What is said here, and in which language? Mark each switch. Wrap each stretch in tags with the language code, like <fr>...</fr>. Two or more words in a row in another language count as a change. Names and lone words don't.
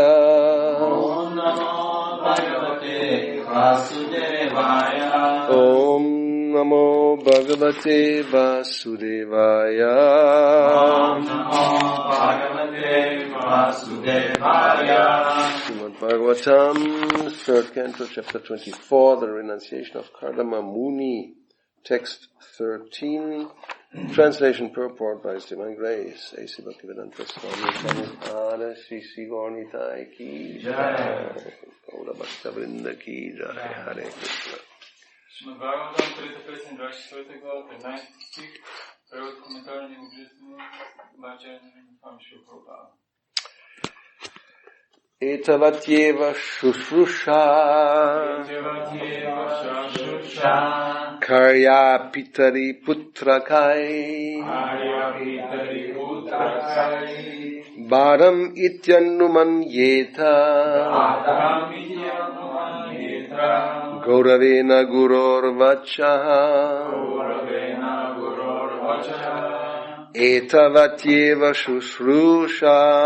<sa>ॐ नमो भगवते वासुदेवाय ॐ नमो भगवते वासुदेवाय ॐ नमो भगवते वासुदेवाय</sa> <en>Srimad Bhagavatam, 3rd Canto, Chapter 24, the renunciation of Kardama Muni, Text 13, translation purport by His Divine Grace, A.C. Bhaktivedanta Swami Prabhupada,</en> <hi>श्री गौरनिताई की जय, गौर भक्त वृंद की जय,</hi> <en>Hare Krishna.</en> <bg>Шримад Бхагаватам, 3 песен, 24 глава, 13 стих, превод коментар на Необожествено, Бачаря Свами Прабхупада.</bg> <sa>एतावत्येव शुश्रूषा कार्या पितरि पुत्रकैः भारम् इत्यनुमन्येत गौरवेण गुरोर् वचः एतावत्येव शुश्रूषा</sa>